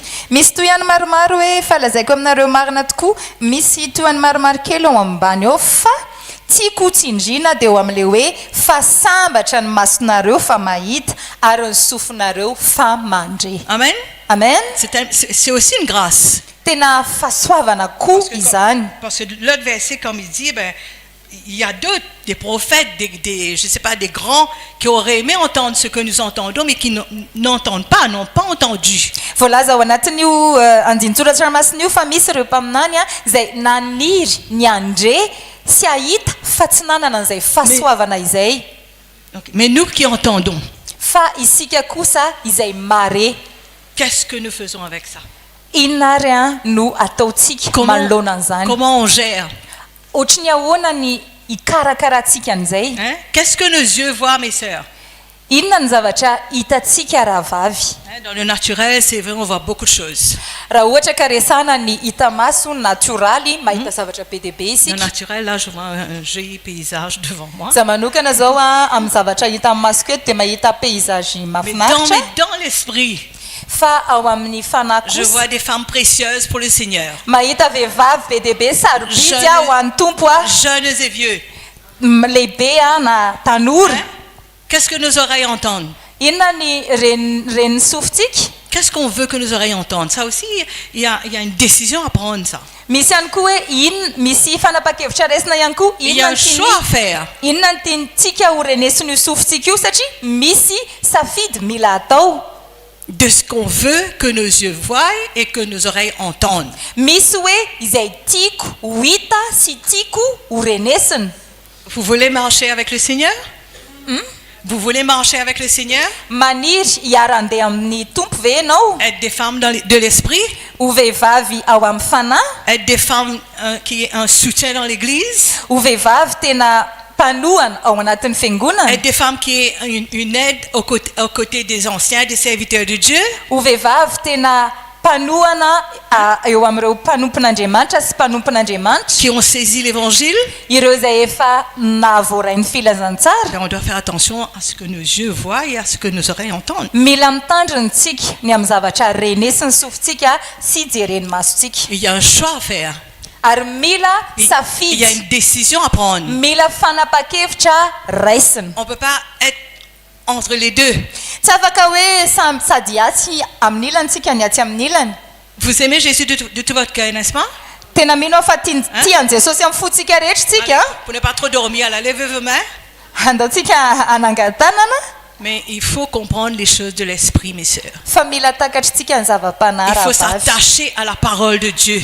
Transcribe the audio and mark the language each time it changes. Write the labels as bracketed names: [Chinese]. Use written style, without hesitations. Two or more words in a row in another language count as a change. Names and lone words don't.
[Malagasy] Misy toy ihany maromaro hoe falazaiko aminareo marina tokoa, misy toy ihany maromaro kely ao ambany ao, fa tiako tsindrina dia eo amin'ilay hoe fa sambatra ny masonareo fa mahita ary ny sofinareo fa mandre. Amen. Amen. [French] C'est aussi une grâce. [Malagasy] Tena fahasoavana koa izany. [French] Parce que l'autre verset, comme il dit, ben, il y a d'autres, des prophètes, je sais pas, des grands qui auraient aimé entendre ce que nous entendons, mais qui n'entendent pas, n'ont pas entendu. [Malagasy] Voalaza ao anatin'io andinitsoratra masina io fa misy ireo mpaminany izay naniry ny andre sy ahita fa tsy nanana an'izay fahasoavana izay. [French] Mais nous qui entendons, [Malagasy] Fa isika kosa izay mare, [French] qu'est-ce que nous faisons avec ça? [Malagasy] inona ary no ataontsika manoloana an'izany? [French] Comment on gère? [Malagasy] Ohatrany ahoana ny hikarakaratsika an'izay? [French] Hein? Qu'est-ce que nos yeux voient, mes sœurs? [Malagasy] Inona ny zavatra hitantsika rahavavy? [French] Dans le naturel, c'est vrai, on voit beaucoup de choses. [Malagasy] Raha ohatra ka resana ny hita maso naturaly, mahita zavatra be dia be [French] Dans [Malagasy] isika. [French] le naturel, là, je vois un joli paysage devant moi. [Malagasy] Za manokana zao amin'ny zavatra hita amin'ny maso eto dia mahita paysage [French] Mais [Malagasy] mahafinaritra. [French] dans l'esprit, [Malagasy] fa ao amin'ny fanahy [French] Je [Malagasy] kosa [French] vois des femmes précieuses pour le Seigneur. [Malagasy] mahita vehivavy be dia be sarobidy a ho an'ny tompo a [French] Jeunes et vieux. [Malagasy] lehibe a na tanora [French] Hein? Qu'est-ce que nos oreilles entendent? [Malagasy] inona ny ren'ny sofintsika [French] Qu'est-ce qu'on veut que nos oreilles entendent? Ça aussi, il y a une décision à prendre, ça. [Malagasy] misy ihany koa hoe misy fanapa-kevitra raisina ihany koa [French] Il y a un choix à faire. [Malagasy] inona ny tiantsika ho renesin'io sofintsika io satria misy safidy mila atao [French] De ce qu'on veut que nos yeux voient et que nos oreilles entendent. [Malagasy] misy hoe izay tiako ho hita sy tiako ho renesina [French] Vous voulez marcher avec le Seigneur? Vous voulez marcher avec le Seigneur? [Malagasy] maniry hiara-andeha amin'ny tompo ve ianao [French] Être des femmes de l'esprit? [Malagasy] ho vehivavy ao amin'ny fanahy [French] Être des femmes qui ont un soutien dans l'église? [Malagasy] ho vehivavy tena mpanohana ao anatin'ny fiangonana [French] Être des femmes qui ont une aide aux côtés des anciens, des serviteurs de Dieu? [Malagasy] ho vehivavy tena mpanohana eo amin'ireo mpanompon'andriamanitra sy mpanompon'andriamanitra [French] Qui ont saisi l'évangile? [Malagasy] ireo izay efa nahavoarain'ny filazantsara [French] On doit faire attention à ce que nos yeux voient et à ce que nos oreilles entendent. [Malagasy] mila mitandrinatsika ny amin'ny zavatra renesin'ny sofintsika sy jeren'ny masontsika [French] Il y a un choix à faire. [Malagasy] ary mila [French] Il y a [Malagasy] safidy [French] une décision à prendre. [Malagasy] mila fanapa-kevitra raisina [French] On ne peut pas être entre les deux. [Malagasy] tsy afaka hoe sady atsy amin'ny ilany tsika ny atsy amin'ny ilany [French] Vous aimez Jésus de tout votre cœur, n'est-ce pas? [Malagasy] tena mino aho fa tiany jesosy amin'ny fotsika rehetra tsika [French] Pour ne pas trop dormir, allez, levez vos mains. [Malagasy] andaotsika anangan-tanana [French] Mais il faut comprendre les choses de l'esprit, mes sœurs. [Malagasy] fa mila takatritsika ny [French] Il [Malagasy] zava-panara [French] faut s'attacher à la parole de Dieu.